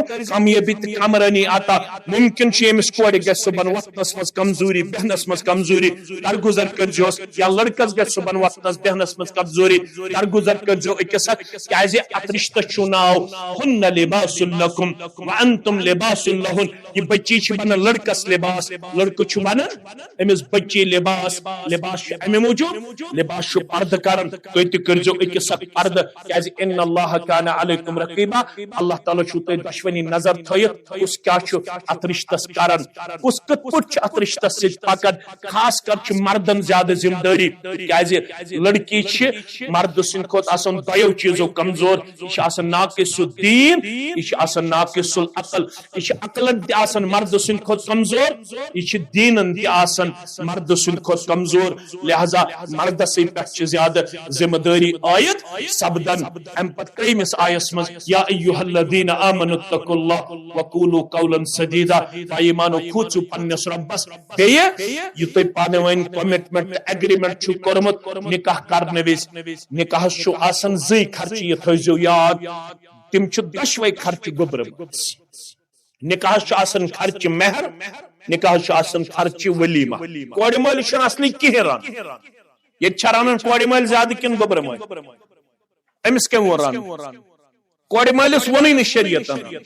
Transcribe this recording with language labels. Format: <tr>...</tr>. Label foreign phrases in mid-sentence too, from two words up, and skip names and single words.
<ks>کامیٲبی تہٕ کامرٲنی عطا ممکن چھ امس کور گژھِ صبحن وقتس مز کمزوری بہنس مز کمزوری درگزر کرزوس یا لڑکس گژھِ صبحن وقتس بہنس مز کمزوری درگزر کرزو أکس کیازِ اتھ رشتہ چھُ ناو</ks> <ar>ہن لباس لکم وانتم لباس لہن</ar> <ks>یہ بچی چھ بنان لڑکس لباس لڑکہ چھ بنان امس بچی لباس لباس چھ امہ موجود لباس چھ پردہ کران تُہۍ تہِ کٔرزیو أکس پردہ کیازِ</ks> <ar>ان اللہ کان علیکم رقیبا</ar> <ks>اللہ تعالیٰ چھُ تۄہہِ دۄشوٕنی نظر تھٲیِتھ کُس کیاہ چھُ ات رشتس کران کس کت پٹ ات رشتس ست پکان خاص کر چھ مردن زیادہ ذمہ داری کیازِ لڑکی چھ مرد سند کھوت آسان دۄیو چیزو کمزور یہ چھ آسان ناقص الدین یہ چھ آسان ناقص العقل یہ چھ عقلن تہ آسان مرد سند کھوت کمزور یہ چھ دینن تہ آسان مرد سند کھوت کمزور لہذا مردس پہ چھ زیادہ ذمہ داری عائد سپدان ام پتہ کریمس آیس مز</ks> <ar>یا ایھا الذین آمنوا اتقوا اللہ وقولوا قولا سدیدا</ar> <ks>ایمانو کھوچو پنس ربس بیہ یہ تُہۍ پانہٕ ؤنۍ</ks> <en>commitment agreement</en> <ks>چھو کوٚرمُت نکاح کرنہٕ وِزِ نکاحس چھُ آسان زٕے خرچہٕ یہ تھٲیزیو یاد تِم چھِ دۄشوے خرچہٕ گوٚبرمٕژ نکاحس چھُ آسان خرچہٕ مہر نکاحس چھُ آسان خرچہٕ ولیمہ کورِ مٲلِس چھُنہٕ اصلی کِہیٖنۍ رنُن ییٚتہِ چھا رنان کورِ مٲلۍ زیادٕ کِنہٕ گوٚبرٕ مٲلۍ أمِس کٔمۍ ووٚن رنُن کورِ مٲلِس ووٚنُے نہٕ شریعتن</ks>